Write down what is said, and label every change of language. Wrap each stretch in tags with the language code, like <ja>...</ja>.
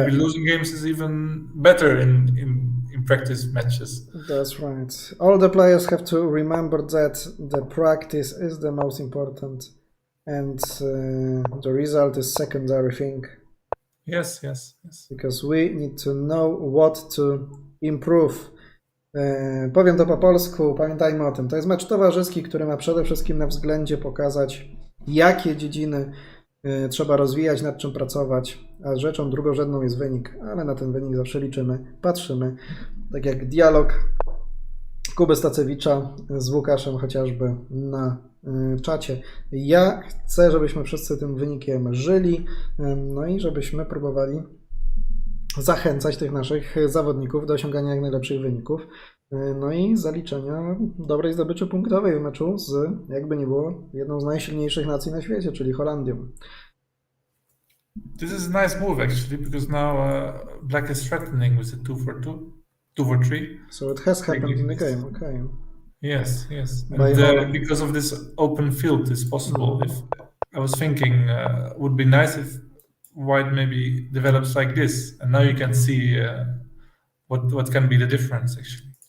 <en>Maybe losing games is even better in practice matches. That's right. All the players have to remember that the practice is the most important. And the result is secondary thing. Yes. Because we need to know what to improve.</en> <pl>Powiem to po polsku, pamiętajmy o tym. To jest mecz towarzyski, który ma przede wszystkim na względzie pokazać, jakie dziedziny trzeba rozwijać, nad czym pracować. A rzeczą drugorzędną jest wynik, ale na ten wynik zawsze liczymy, patrzymy. Tak jak dialog Kuby Stacewicza z Łukaszem chociażby na czacie. Ja chcę, żebyśmy wszyscy tym wynikiem żyli, no i żebyśmy próbowali zachęcać tych naszych zawodników do osiągania jak najlepszych wyników, no i zaliczenia dobrej zdobyczy punktowej w meczu z, jakby nie było, jedną z najsilniejszych nacji na świecie, czyli Holandią.</pl> <en>This is a nice move actually, because now Black is threatening with the 2-4-3. So it has happened in the game, okay. Yes. And because of this open field, it's possible. If I was thinking, would be nice if White maybe develops like this, and now you can see what can be the difference actually.</en>